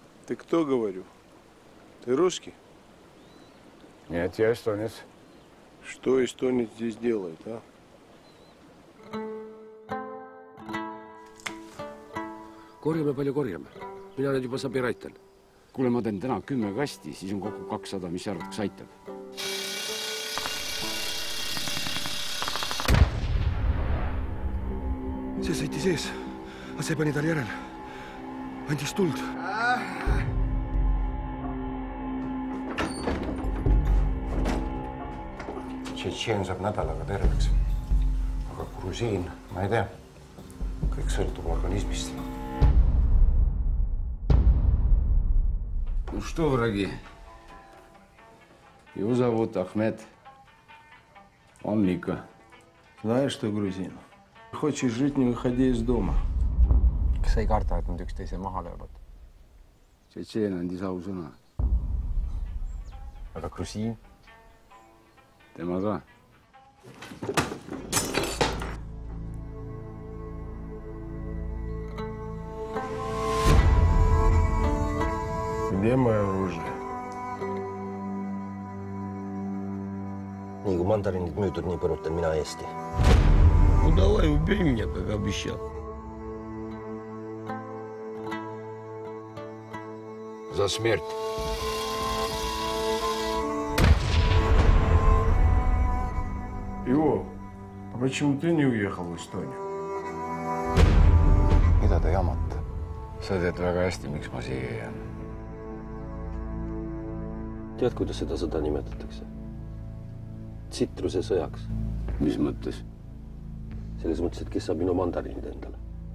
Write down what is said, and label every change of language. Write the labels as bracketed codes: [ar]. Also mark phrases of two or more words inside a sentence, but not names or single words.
[ru] Ты кто, говорю? Ты русский? Нет, я эстонец. Что эстонец здесь делает, а? [et] Korjame palju korjame. Mina nüüd juba sabi raitan. Kuule, ma teen täna 10 kasti, siis on kokku 200, mis arvad, kas aitab? See sõitis ees, aga see pani tal järel. Andis tuld. Tšetšeen saab nädalaga terveks. Aga grusiin, ma ei tea. Kõik sõltub organismist. [ru] Ну что, враги? Его зовут Ахмед. Он Мика. Знаешь что, грузин? Хочешь жить, не выходи из дома. [et] Kas sa ei karta, et nad üksteise maha löövad? Tšetšeen andis ausõna. Aga grusiin? Tema ka. [ru] Где мое оружие? [et] Nii kui mandarinid müüdud, nii põrutan mina Eesti. [ru] Ну давай, убей меня, как обещал. За смерть. Ио, а почему ты не уехал в Эстонию? [et] Mida te jamate? Sa tead väga hästi, miks ma siia jään. Tead, kuidas seda sõda nimetatakse? Tsitruse sõjaks. Mis mõttes? Selles mõttes, et kes saab minu mandarinid endale.